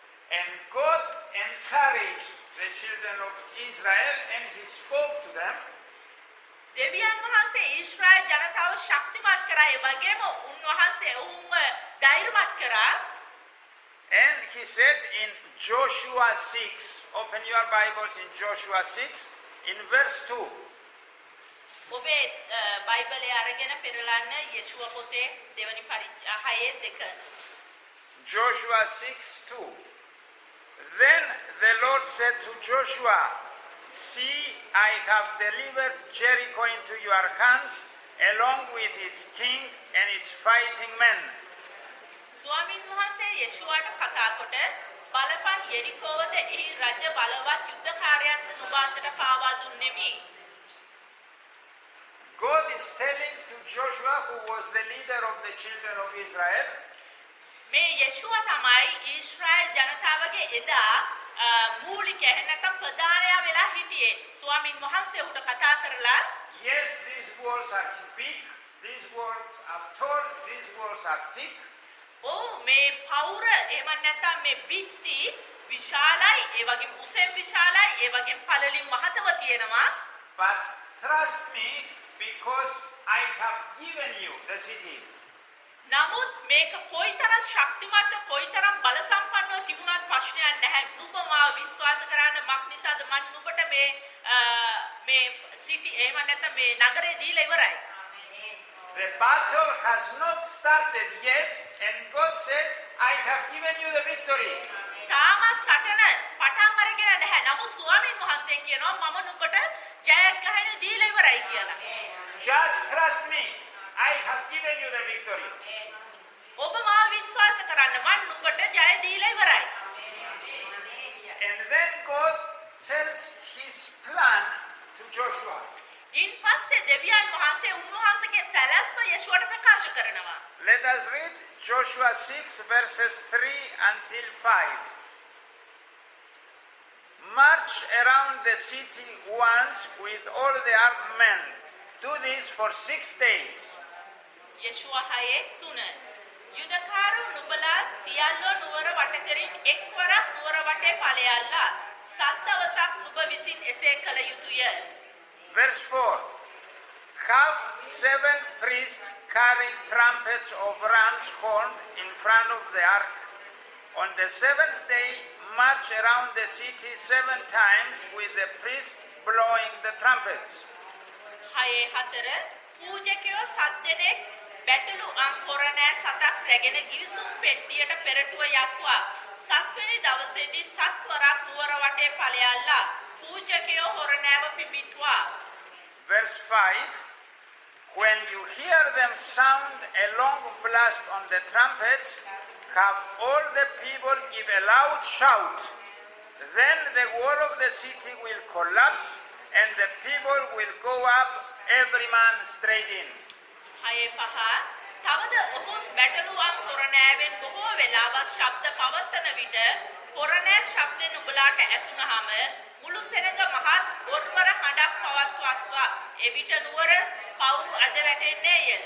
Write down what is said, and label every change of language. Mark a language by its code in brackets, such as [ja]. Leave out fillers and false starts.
[en] And God encouraged the children of Israel and he spoke to them. [si] දෙවියන් වහන්සේ ඊශ්‍රායල් ජනතාව ශක්තිමත් කරා ඒ වගේම උන්වහන්සේ ඔවුන්ව ධෛර්යමත් කරා. [en] And he said in Joshua 6, open your Bibles in Joshua 6, in verse 2. [si] ඔබේ බයිබලය අරගෙන පෙරලන්න යේෂුවා පොතේ දෙවනි පරිච්ඡේදය 6:2. [en] Joshua 6:2. Then the Lord said to Joshua, see, I have delivered Jericho into your hands, along with its king and its fighting men. [si] ස්වාමීන් වහන්සේ යේෂුවාට කතා කොට බලපන් යෙරිකෝවද එහි රජ බලවත් යුද්ධකාරයන්ට නුඹ අතට පාවා දුන්නෙමි. [en] God is telling to Joshua, who was the leader of the children of Israel, [si] මේ යේෂුවා තමයි ඊශ්‍රායල් ජනතාවගේ එදා මූලික නැත්නම් ප්‍රධානයා වෙලා හිටියේ. ස්වාමීන් වහන්සේ උට කතා කරලා [en] yes, these walls are big, these walls are tall, these walls are thick. [si] මේ පවුර එහෙම නැත්නම් මේ බිත්ති විශාලයි ඒ වගේම උසෙන් විශාලයි ඒ වගේම පළලින් මහතව තියෙනවා. [en] But trust me because I have given you the city. [si] නමුත් මේක කොයිතරම් ශක්තිමත් කොයිතරම් බල සම්පන්නව තිබුණත් ප්‍රශ්නයක් නැහැ. නුඹ මාව විශ්වාස කරන්න මක් නිසාද මම නුඹට මේ සිටි එහෙම නැත්නම් මේ නගරේ දීලා ඉවරයි. [en] The battle has not started yet and God said, I have given you the victory. [si] තාම සටන පටන් අරගෙන නැහැ. නමුත් ස්වාමීන් වහන්සේ කියනවා මම නුඹට ජයග්‍රහණය දීලා ඉවරයි කියලා. [en] Just trust me. I have given you the victory. [si] ඔබ මාව විශ්වාස කරන්න මම නුඹට ජය දීලා ඉවරයි. [en] And then God tells his plan to Joshua. [si] ඉන් පස්සේ දෙවියන් වහන්සේ උන්වහන්සේගේ සැලැස්ම යේෂුවට ප්‍රකාශ කරනවා. [en] Let us read Joshua 6 verses 3 until 5. march around the city once with all the armed men. Do this for 6 days. [si] යෙෂුවා 6:3 යුදකාරු නුඹලා සියල්ලෝ නුවර වට කෙරින් එක්වරක් නුවර වටේ ඵලයල්ලා සත් දවසක් නුඹ විසින් එසේ කළ යුතුය. [en] Verse 4. Have 7 priests carry trumpets of ram's horn in front of the ark. On the 7th day, march around the city 7 times with the priests blowing the trumpets. [si] 6:4 පූජකයෝ 7 දෙනෙක් බැටළු අංකොරණෑ සතක් රැගෙන ගිවිසුම් පෙට්ටියට පෙරටුව යක්වා 7 වෙනි දවසේදී 7 වරක් නුවර වටේ ඵලයල්ලා පූජකයෝ හොරණෑව පිපිටුවා. [en] Verse 5. When you hear them sound a long blast on the trumpets, have all the people give a loud shout. Then the wall of the city will collapse and the people will go up, every man straight in. [si] 6:5 තවද ඔහුන් බැටළුවන් හොරණෑවෙන් බොහෝ වෙලාවක් ශබ්ද පවත්තන විට හොරණෑ ශබ්දෙන් නුඹලාට ඇසුනහම මුළු සෙනඟ මහත් ගොර්වර හඬක් පවත්වත්වා එවිට නුවර පවුරු අද වැටෙන්නේය.